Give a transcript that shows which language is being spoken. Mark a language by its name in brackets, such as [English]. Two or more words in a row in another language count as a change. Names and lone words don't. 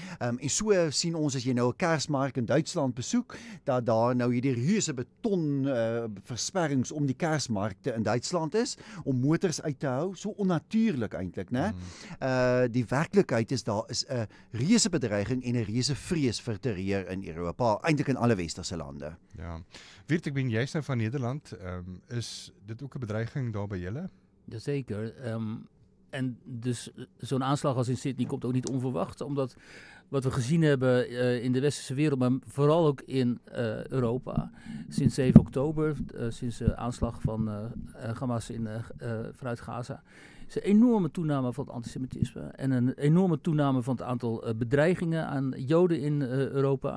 [Afrikaans] En so sien ons, as jy nou 'n Kersmark in Duitsland besoek, dat daar nou hierdie reuse beton versperrings om die Kersmarkte in Duitsland is, om motors uit te hou, so onnatuurlik eintlik, né? Die werklikheid is, daar is 'n reuse bedreiging en 'n reuse vrees vir terreur in Europa, eintlik in alle westerse lande. Ja. Wiert, ek ben jy's nou van Nederland, is dit ook 'n bedreiging daar by julle? [Dutch] Jazeker. En dus zo'n aanslag als in Sydney komt ook niet onverwacht, omdat wat we gezien hebben in de westerse wereld, maar vooral ook in Europa, sinds 7 oktober, sinds de aanslag van Hamas vanuit Gaza, is een enorme toename van het antisemitisme en een enorme toename van het aantal bedreigingen aan Joden in Europa.